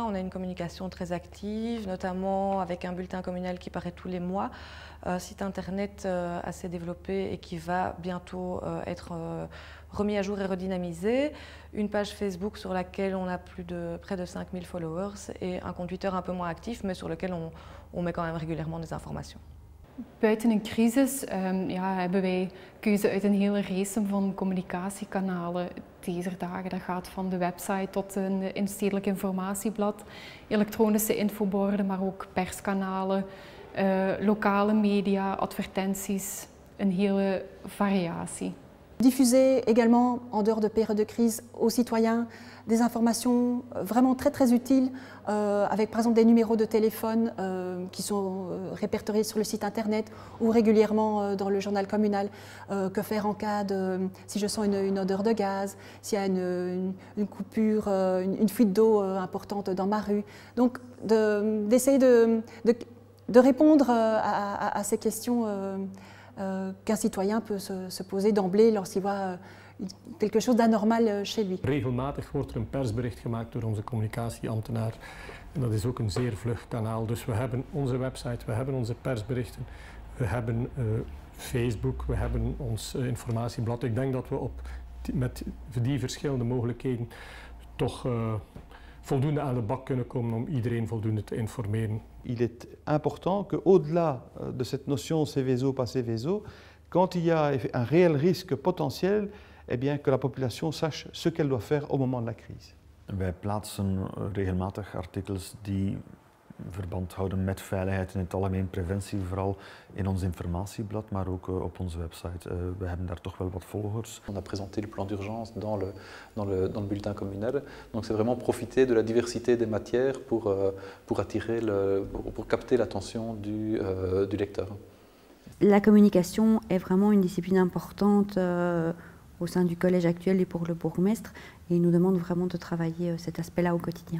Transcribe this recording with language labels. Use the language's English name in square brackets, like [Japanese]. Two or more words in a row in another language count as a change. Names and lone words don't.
[French] On a une communication très active, notamment avec un bulletin communal qui paraît tous les mois, un site internet assez développé et qui va bientôt être remis à jour et redynamisé, une page Facebook sur laquelle on a près de 5000 followers et un compte Twitter un peu moins actif, mais sur lequel on met quand même régulièrement des informations. [Dutch] Buiten een crisis hebben wij keuze uit een hele race van communicatiekanalen deze dagen. Dat gaat van de website tot een instedelijk informatieblad, elektronische infoborden, maar ook perskanalen, lokale media, advertenties, een hele variatie. [French] Diffuser également, en dehors de périodes de crise, aux citoyens des informations vraiment très utiles, avec par exemple des numéros de téléphone qui sont répertoriés sur le site internet ou régulièrement dans le journal communal. Que faire en cas de, si je sens une odeur de gaz, s'il y a une coupure, une fuite d'eau importante dans ma rue. Donc d'essayer de répondre à ces questions qu'un citoyen peut se poser d'emblée lorsqu'il voit quelque chose d'anormal chez lui. [Dutch] Regelmatig wordt een persbericht gemaakt door onze communicatieambtenaar. En dat is ook een zeer vlug kanaal. Dus we hebben onze website, we hebben onze persberichten, we hebben Facebook, we hebben ons informatieblad. Ik denk dat we met die verschillende mogelijkheden toch voldoende aan de bak kunnen komen om iedereen voldoende te informeren. [French] Il est important qu'au-delà de cette notion Seveso, pas Seveso, quand il y a un réel risque potentiel, eh bien, que la population sache ce qu'elle doit faire au moment de la crise. [Dutch] Wij plaatsen regelmatig artikels die verband houden met veiligheid in het algemeen, preventie vooral in ons informatieblad, maar ook op onze website. We hebben daar toch wel wat volgers. [French] On a présenté le plan d'urgence dans le bulletin communal, donc c'est vraiment profiter de la diversité des matières pour capter l'attention du lecteur. La communication est vraiment une discipline importante au sein du collège actuel et pour le bourgmestre, et il nous demande vraiment de travailler cet aspect-là au quotidien.